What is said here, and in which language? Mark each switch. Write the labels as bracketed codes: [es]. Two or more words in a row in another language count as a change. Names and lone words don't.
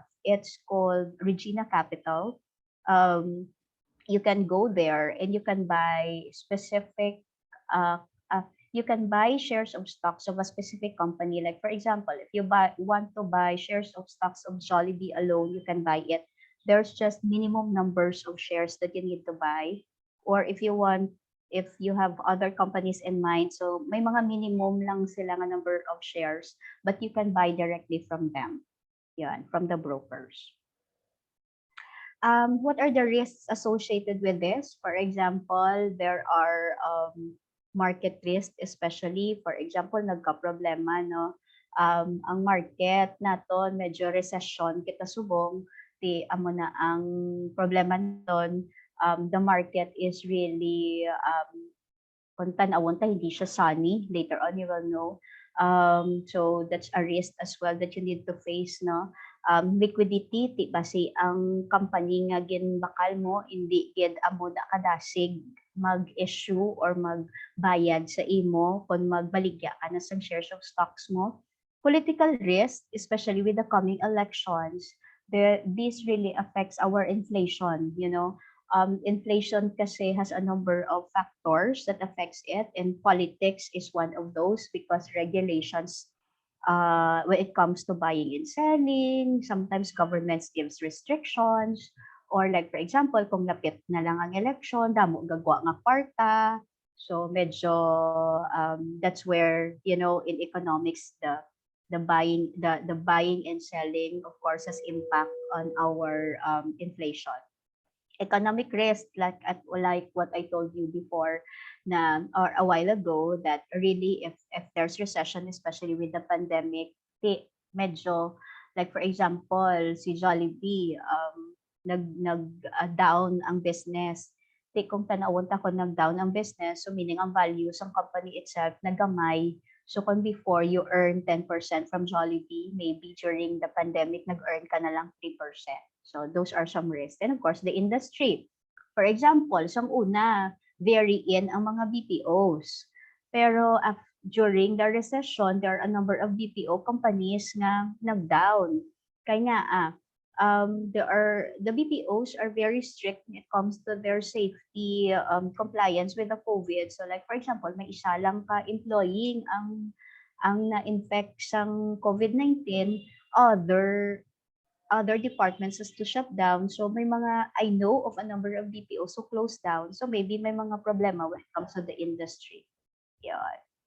[en] It's called Regina Capital. You can go there and you can buy specific you can buy shares of stocks of a specific company. Like for example, if you want to buy shares of stocks of Jollibee alone, you can buy it. There's just minimum numbers of shares that you need to buy. Or if you have other companies in mind, so [hil] may mga minimum lang sila nga [en] number of shares, but you can buy directly from them. Yan, from the brokers. What are the risks associated with this? For example, there are market risk, especially, for example, [hil] nagka-problema, no? Ang market naton medyo recession kita subong, di amo na ang problema naton, [en] the market is really [hil] kung tanawon ta hindi siya [en] sunny. Later on you will know. So that's a risk as well that you need to face, no? Liquidity, [hil] ti basi ang company nga ginbakal mo hindi gid amo na kadasig mag-issue or magbayad sa imo kung magbaligya ka na sa [en] shares of stocks [hil] mo. [en] Political risk, especially with the coming elections, this really affects our inflation, you know. Inflation kasi has a number of factors that affects it, and politics is one of those because regulations when it comes to buying and selling, sometimes governments gives restrictions, or like for example, [hil] kung lapit na lang ang election, damo gagwa nga kwarta. [en] So medyo that's where, you know, in economics the buying and selling of course has impact on our inflation. Economic risk, like what I told you before na or a while ago, that really if there's recession, especially with the pandemic, medyo like for example [hil] si Jollibee nag down ang business. Kung tanawon ta ko nag-down ang business, so meaning ang value ng company itself nagamay. [en] So kung before you earn 10% from Jollibee, maybe during the pandemic [hil] nag-earn ka na lang [en] 3%. So those are some risks. And of course, the industry. For example, [hil] sang una, [en] very in [hil] ang mga [en] BPOs. Pero during the recession, there are a number of BPO companies [hil] nga nag-down. [en] Kaya the BPOs are very strict when it comes to their safety compliance with the COVID. So like for example, [hil] may isa lang ka employee ang na-infect sang COVID-19, [en] other departments has to shut down. So [hil] may mga, [en] I know of a number of BPOs who closed down. So maybe [hil] may mga problema [en] when it comes to the industry. Yun.